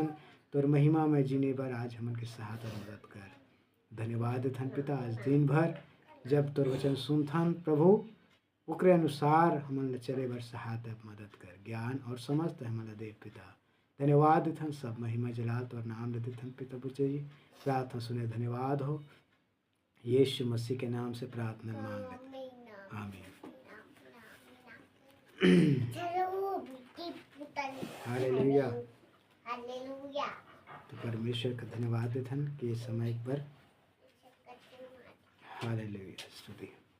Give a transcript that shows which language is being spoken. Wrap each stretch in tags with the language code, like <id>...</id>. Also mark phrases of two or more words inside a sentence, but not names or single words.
<hne>तोर महिमा में जीने बर आज हमन के सहायता मदद कर। धन्यवाद देथन पिता, आज दिन भर जब तोर वचन सुनथन प्रभु ओकरे अनुसार हमन ला चले बर सहायता मदद कर, ज्ञान और समझ हमन ला दे पिता। धन्यवाद देथन, सब महिमा जलाल तोर नाम ले देथन पिता बुझे जी। प्रार्थना सुने धन्यवाद हो, यीशु मसीह के नाम से प्रार्थना मांग लेते, आमीन। हालेलुया, हालेलुया। तो परमेश्वर का धन्यवाद देथन कि ये समय पर हालेलुया स्तुति।</hne>